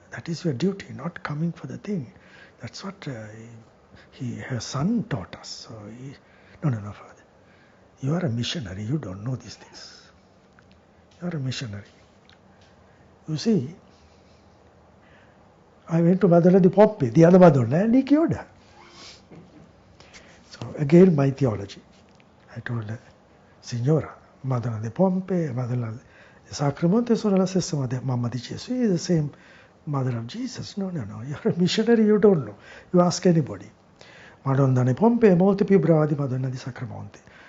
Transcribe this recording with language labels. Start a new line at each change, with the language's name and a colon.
English: That is your duty, not coming for the thing. That's what her son taught us. So no, Father. You are a missionary. You don't know these things. You are a missionary. You see, I went to Madonna di Pompe, the other Madonna, and he cured her. So again, my theology. I told her,
Italian: Signora, Madonna di Pompe, Madonna di Sacramento sono la stessa mamma di Gesù.
English: Is the same mother of Jesus. No. You're a missionary, you don't know. You ask anybody.
Italian: Madonna di Pompe è molto più brava di Madonna di Sacramento.